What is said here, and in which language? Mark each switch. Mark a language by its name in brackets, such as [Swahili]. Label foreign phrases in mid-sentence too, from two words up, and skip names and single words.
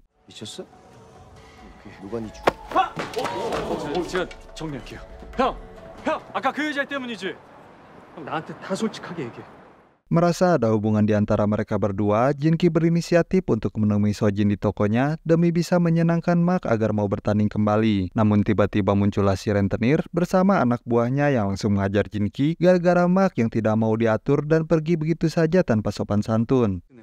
[Korean] 미쳤어? 누가 니 죽? 제가 정리할게요. 형, 아까 그 여자 때문이지. 형 나한테 다 솔직하게 얘기해. [Indonesian] Merasa ada hubungan di antara mereka berdua, Jinki berinisiatif untuk menemui Sojin di tokonya demi bisa menyenangkan Mark agar mau bertanding kembali. Namun tiba-tiba muncullah si rentenir bersama anak buahnya yang langsung mengajar Jinki gara-gara Mark yang tidak mau diatur dan pergi begitu saja tanpa sopan santun.